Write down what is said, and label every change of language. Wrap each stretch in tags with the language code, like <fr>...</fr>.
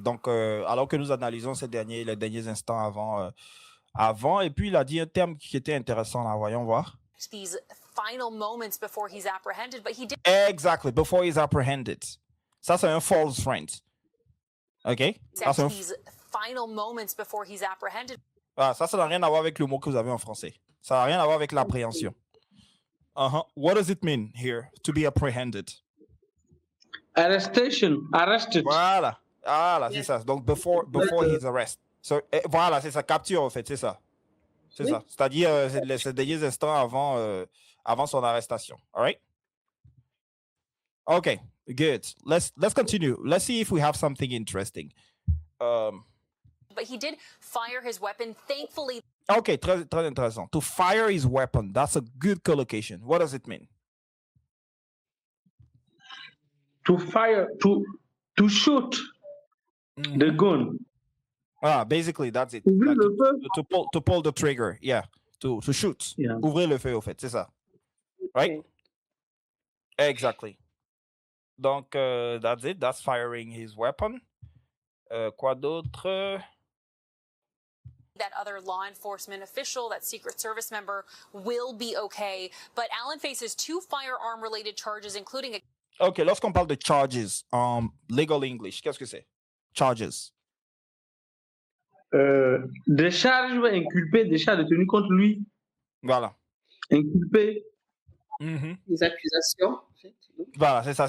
<fr>Donc, alors que nous analysons les derniers instants avant, et puis il a dit un terme qui était intéressant là. Voyons voir.</fr> <en>These final moments before he's apprehended, but he did. Exactly, before he's apprehended.</en> <fr>Ça, c'est un false friend. OK?</fr> <en>These final moments before he's apprehended.</en> <fr>Ah, ça n'a rien à voir avec le mot que vous avez en français. Ça n'a rien à voir avec l'appréhension.</fr> <en>What does it mean here, to be apprehended? Arrestation. Arrested.</en> <fr>Voilà, c'est ça. Donc,</fr> <en>before his arrest.</en> <fr>So, voilà, c'est ça. Capture, en fait, c'est ça. C'est ça. C'est-à-dire, c'est des instants avant son arrestation.</fr> <en>All right? Okay, good. Let's continue. Let's see if we have something interesting. But he did fire his weapon, thankfully.</en> <fr>Okay, très intéressant.</fr> <en>To fire his weapon, that's a good collocation. What does it mean? To fire, to shoot the gun. Basically, that's it. Like to pull the trigger. Yeah, to shoot. Yeah.</en> <fr>Ouvrir le feu, au fait, c'est ça.</fr> <en>Right? Okay. Exactly.</en> <fr>Donc,</fr> <en>that's it. That's firing his weapon.</en> <fr>Quoi d'autre?</fr> <en>That other law enforcement official, that Secret Service member, will be okay. But Alan faces 2 firearm-related charges, including a...</en> <fr>OK, lorsqu'on parle de charges, legal English, qu'est-ce que c'est? Charges. Des charges inculpées, des charges tenues contre lui. Voilà. Inculpées. Des accusations. Voilà, c'est ça.</fr>